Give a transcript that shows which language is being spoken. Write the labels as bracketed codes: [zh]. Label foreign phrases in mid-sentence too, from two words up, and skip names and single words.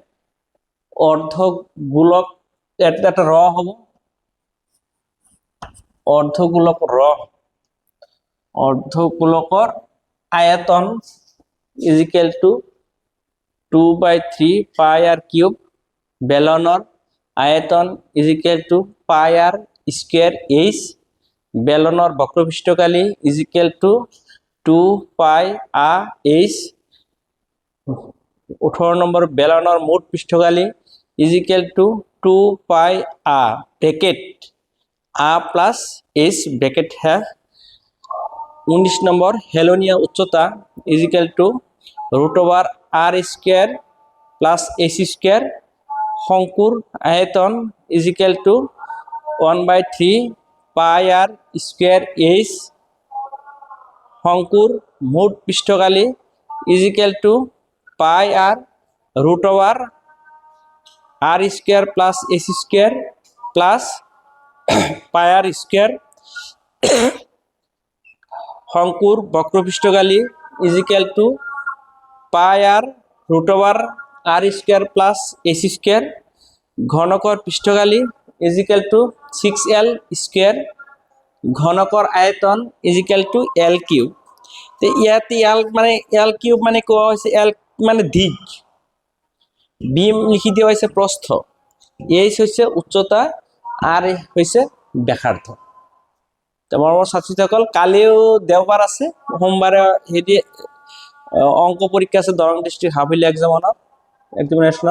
[as] অর্ধগোলক এটা র হব, অর্ধগোলকৰ আয়তন [en] equal to 2/3 pi r cube. [as] বেলনৰ আয়তন [en] equal to pi r square h. [as] বেলনৰ বক্রপৃষ্ঠকালি [en] equal to 2 pi r h. [as] 18 নম্বৰ বেলনৰ মুঠ পৃষ্ঠকালি [en] equal to 2 pi r bracket r plus h bracket হ্যাঁ। [as] 19 নম্বৰ হেলনীয়া উচ্চতা [en] equal to root over r square plus ac square. [as] শংকুৰ আয়তন [en] equal to 1/3 pi r square h. [as] শংকুৰ মুঠ পৃষ্ঠকালি [en] equal to pi r root over r square plus ac square plus pi r square. [as] শংকুৰ বক্রপৃষ্ঠকালি [en] equal to pi r root over r square plus ac square. [as] ঘনকৰ পৃষ্ঠকালি [en] equal to 6L square, [as] ঘনকৰ আয়তন [en] equal to L cube. [as] তো ইয়াতে [en] L cube [as] মানে কোৱা হৈছে L মানে দিক, বিম লিখি দিয়া হৈছে প্ৰস্থ, এইচ হৈছে উচ্চতা, আর হৈছে ব্যাসাৰ্ধ। তো মৰমৰ ছাত্ৰীসকল, কালিও দেওবাৰ আছে, সোমবাৰে হেৰি অংক পৰীক্ষা আছে দৰং [en] district half yearly examinationৰ।